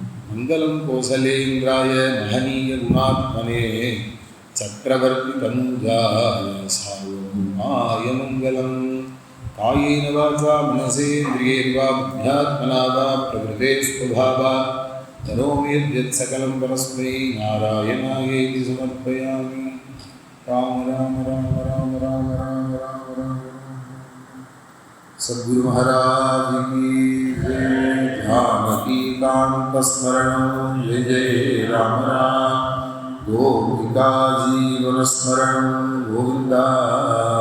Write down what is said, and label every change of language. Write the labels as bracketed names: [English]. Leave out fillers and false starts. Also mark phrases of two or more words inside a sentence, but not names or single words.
[Sanskrit] मङ्गलं कोसलेन्द्राय महनीय गुणात्मने चक्रवर्ति तनूजाय सार्वभौमाय मङ्गलम्. कायेन वाचा मनसेन्द्रियैर्वा बुद्ध्यात्मना वा प्रकृते स्वभावात् करोमि यत् सकलं परस्मै नारायणायेति समर्पयामि. ராம ராம ராம ராம ராம ராம ராம ராம. [Hindi] सद्गुरु महाराज की जय. [Sanskrit] जानकी कांत स्मरणं जय जय राम राम. गोपिका जीवनस्मरणं गोविन्दा